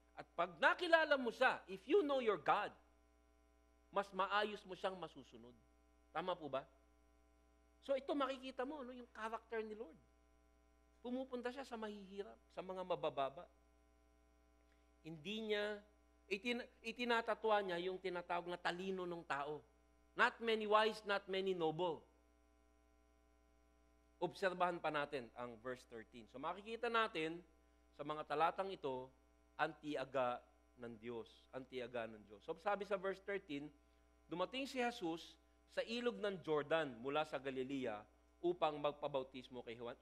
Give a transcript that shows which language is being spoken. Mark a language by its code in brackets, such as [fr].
[tl] At pag nakilala mo siya, [en] if you know your God, [tl] mas maayos mo siyang masusunod. Tama po ba? So ito makikita mo, yung character ni Lord. Pumupunta siya sa mahihirap, sa mga mabababa. Hindi niya, itinatatwa niya yung tinatawag na talino ng tao. [en] Not many wise, not many noble. [tl] Obserbahan pa natin ang verse 13. So makikita natin sa mga talatang ito, ang tiyaga ng Diyos. Ang tiyaga ng Diyos. So sabi sa verse 13, dumating si Jesus sa ilog ng Jordan mula sa Galilea upang magpabautismo kay Juan.